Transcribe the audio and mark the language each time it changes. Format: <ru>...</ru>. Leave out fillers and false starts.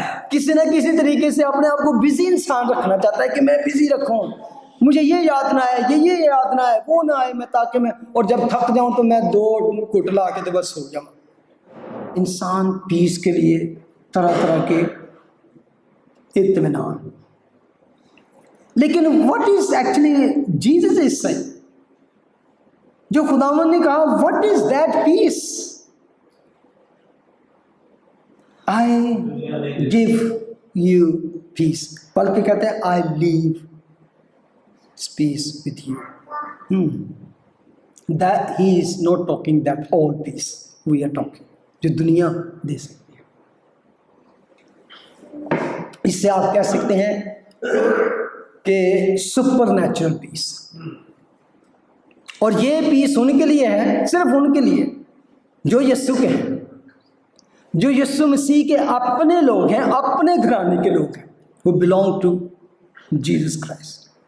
<ur>کسی نہ کسی طریقے سے اپنے آپ کو بزی انسان رکھنا چاہتا ہے کہ میں بزی رکھوں، مجھے یہ یاد نہ آئے، یہ یاد نہ آئے، وہ نہ آئے، میں تاکہ میں، اور جب تھک جاؤں تو میں 2 گھٹ لا کے تو بس سو جاؤں. انسان پیس کے لیے طرح طرح کے اطمینان.</ur> <en>لیکن what is actually Jesus is saying،</en> <ur>جو خداوند نے کہا</ur> <en>what is that peace؟ I give you peace،</en> <ur>بلکہ کہتے ہیں</ur> <en>I leave peace with you. That he is not talking that all peace we are talking،</en> <ur>جو دنیا دے سکتی ہے. اس سے آپ کہہ سکتے ہیں کہ سپر نیچرل پیس. اور یہ پیس ان کے لیے ہے، صرف ان کے لیے جو یسوع کے ہیں، جو یسوع مسیح کے اپنے لوگ ہیں، اپنے گھرانے کے لوگ ہیں، وہ</ur> <en>belong to Jesus Christ.</en>